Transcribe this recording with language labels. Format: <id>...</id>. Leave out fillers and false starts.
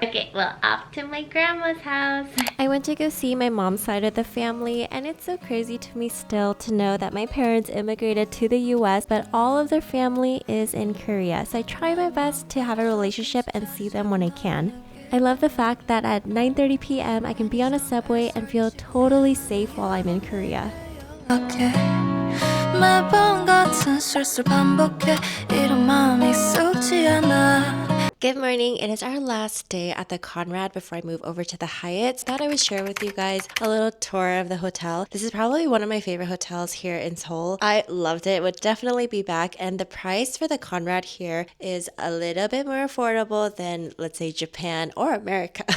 <en>Okay, well, off to my grandma's house. I went to go see my mom's side of the family, and it's so crazy to me still to know that my parents immigrated to the US, but all of their family is in Korea. So I try my best to have a relationship and see them when I can. I love the fact that at 9:30 p.m. I can be on a subway and feel totally safe while I'm in Korea. Okay.</en> <ko>매번 같은 실수를 반복해 이런 마음이 익숙지 않아.</ko> <en>Good morning. It is our last day at the Conrad before I move over to the Hyatt. Thought I would share with you guys a little tour of the hotel. This is probably one of my favorite hotels here in Seoul. I loved it. Would definitely be back. And the price for the Conrad here is a little bit more affordable than, let's say, Japan or America.</en>